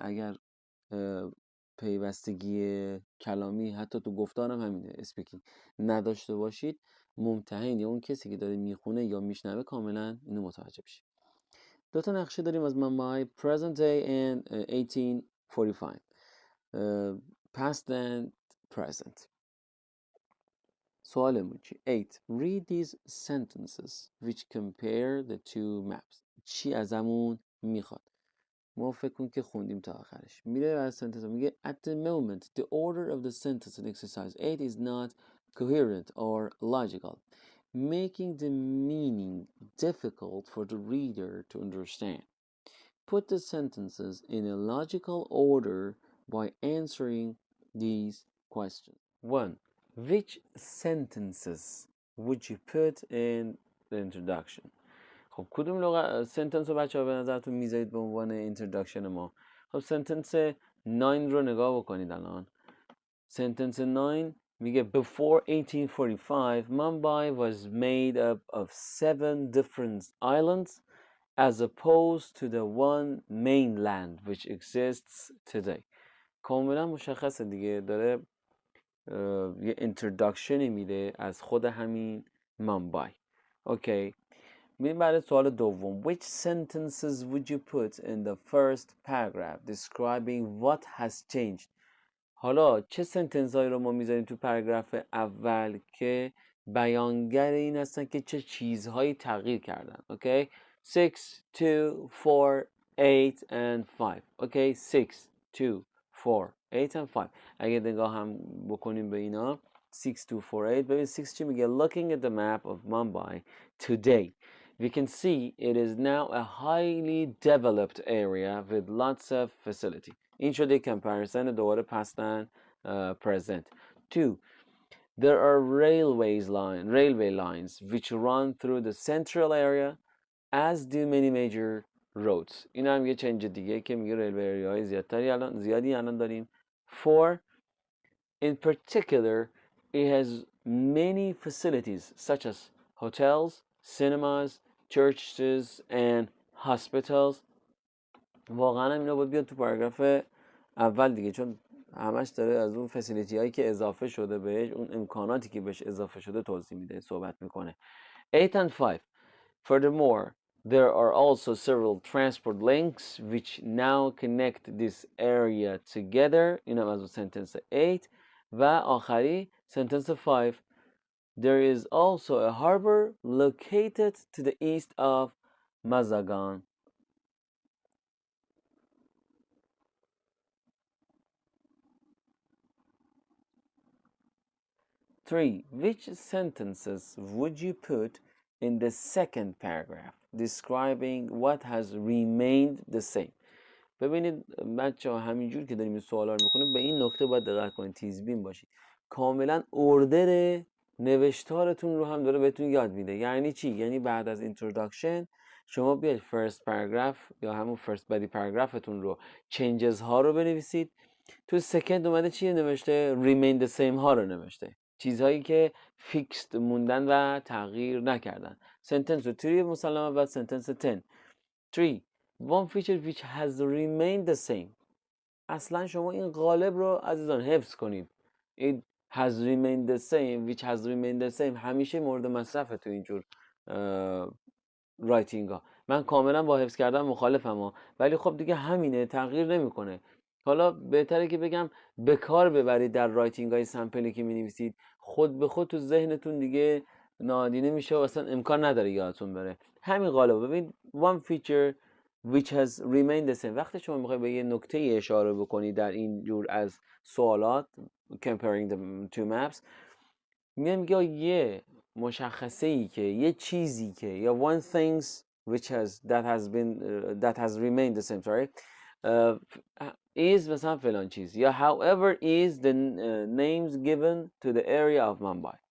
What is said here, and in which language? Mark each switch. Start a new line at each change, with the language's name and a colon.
Persian: اگر پیوستگی کلامی حتی تو گفتارم همینه اسپیکینگ نداشته باشید، ممتحن یا اون کسی که داره میخونه یا میشنوه کاملا اینو متوجه بشه. دو تا نقشه داریم از ممبای،
English: present day and 1845 past and present.
Persian: سوالمون چی؟ 8.
English: Read these sentences which compare the two maps.
Persian: چی ازمون میخواد؟ ما فکر کن که خوندیم تا آخرش. میره از سنتنس میگه
English: at the moment the order of the sentence in exercise 8 is not coherent or logical, making the meaning difficult for the reader to understand. Put the sentences in a logical order by answering these questions. 1. Which sentences would you put in the introduction?
Persian: خب کدوم لغت سنتنس رو بچه ها به نظرتون میذارید به عنوان اینتروداکشن ما؟ خب سنتنس 9 رو نگاه بکنید الان. سنتنس 9 میگه
English: before 1845 Mumbai was made up of 7 different islands as opposed to the one mainland which exists today.
Persian: کاملا مشخصه دیگه، داره یه اینتروداکشنی میده از خود همین ممبای. اوکی. میریم برای سوال دوم.
English: Which sentences would you put in the first paragraph describing what has changed?
Persian: حالا چه سنتنس هایی رو ما میذاریم تو پاراگراف اول که بیانگر این هستن که چه چیزهایی تغییر کردن. اوکی 6 2 4 8 and 5. اوکی 6 2 4 8 and 5. اگه نگاه هم بکنیم به اینا 6 2 4 8 ببین 6 چی میگه
English: looking at the map of Mumbai today we can see it is now a highly developed area with lots of facility.
Persian: این شده comparison دوباره
English: past and present. 2 there are railway lines which run through the central area as do many major roads.
Persian: این هم یه چنج دیگه که میگه ریلوی های زیادی الان داریم.
English: 4 in particular it has many facilities such as hotels, cinemas, churches and hospitals.
Persian: واقعا هم اینا باید بیاد تو پاراگراف اول دیگه، چون همش داره از اون فسیلیتی هایی که اضافه شده بهش، اون امکاناتی که بهش اضافه شده توضیح میده، صحبت میکنه.
English: 8 and 5 furthermore there are also several transport links which now connect this area together.
Persian: این هم از اون سنتنس 8 و آخری سنتنس 5
English: there is also a harbor located to the east of Mazagan. 3. Which sentences would you put in the second paragraph describing what has remained the same?
Persian: ببینید بچه ها همینجور که داریم این سوالا رو میکنیم به این نکته باید دقت کنید، تیزبین باشید. کاملا اردر نوشتارتون رو هم داره بهتون یاد میده. یعنی چی؟ یعنی بعد از introduction شما بیاید
English: first paragraph
Persian: یا همون first body paragraphتون رو changes ها رو بنویسید. تو second اومده چیه نوشته؟
English: remain the same
Persian: ها رو نوشته، چیزهایی که فیکست موندن و تغییر نکردن. سنتنس 3 مسلمه بعد سنتنس 10. 3 one feature which has remained the same. اصلا شما این قالب رو عزیزان حفظ کنید.
English: It has remained the same which has remained the same
Persian: همیشه مورد مصرفه تو اینجور رایتینگ ها. من کاملا با حفظ کردن مخالفم ها، ولی خب دیگه همینه، تغییر نمیکنه. حالا بهتره که بگم به کار ببرید در رایتینگ های سمپلی که می نویسید، خود به خود تو ذهنتون دیگه نادیده میشه و اصلا امکان نداره یادتون بره. همین قالب ببین
English: one feature which has remained the same.
Persian: وقتی شما میخواید به یه نکته اشاره بکنید در این جور از سوالات
English: comparing the two maps،
Persian: میگه یه مشخصه ای که یه چیزی که یا
English: one things which that has remained the same is
Persian: مثلا فلان چیز، یا
English: however is the names given to the area of Mumbai.